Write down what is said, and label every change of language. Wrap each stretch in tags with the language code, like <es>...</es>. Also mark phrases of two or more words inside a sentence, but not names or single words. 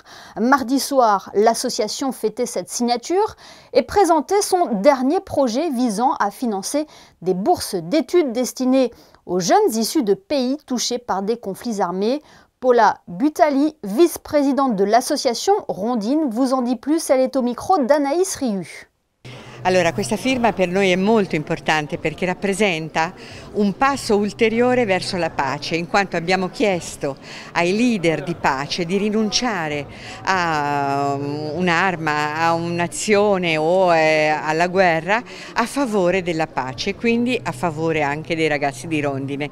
<fr>Mardi soir, l'association fêtait cette signature et présentait son dernier projet visant à financer des bourses d'études destinées aux jeunes issus de pays touchés par des conflits armés. Paola Butali, vice-présidente de l'association Rondine, vous en dit plus, elle est au micro d'Anaïs Riu.</fr> <it>Allora, questa firma per noi è molto importante perché rappresenta un passo ulteriore verso la pace, in quanto abbiamo chiesto ai leader di pace di rinunciare a un'arma, a un'azione o alla guerra a favore della pace, quindi a favore anche dei ragazzi di Rondine,</it>